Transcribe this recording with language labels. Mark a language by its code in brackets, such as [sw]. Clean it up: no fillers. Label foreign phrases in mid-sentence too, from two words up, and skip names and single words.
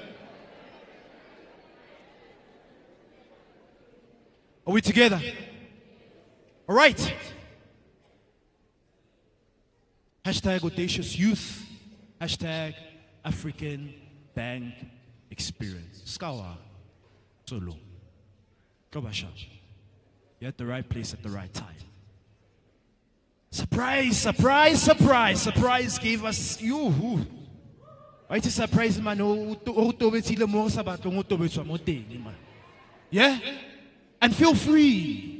[en] Are we together? All right. Hashtag audacious youth. Hashtag African bank experience. Skawa. Solo. Kobasha. You're at the right place at the right time. Surprise, surprise, surprise. Surprise gave us you. Right? Surprise, man. Yeah? And feel free.